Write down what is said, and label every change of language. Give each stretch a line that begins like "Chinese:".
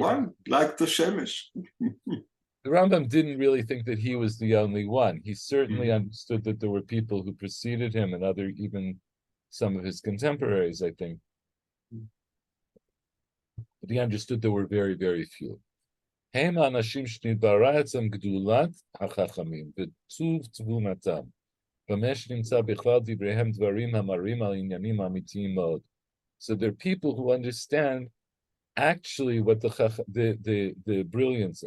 English: One, like the Shemesh. The Rambam didn't really think that he was the only one. He certainly understood that there were people who preceded him and even some of his contemporaries, I think. But he understood there were very, very few.
Hebrew: הם האנשים שנתברא אצלם גדולת החכמים וטוב תבונתם, במה שנמצא בכלל דבריהם דברים המראים על עניינים אמיתיים מאוד.
English: So there are people who understand actually what the brilliance.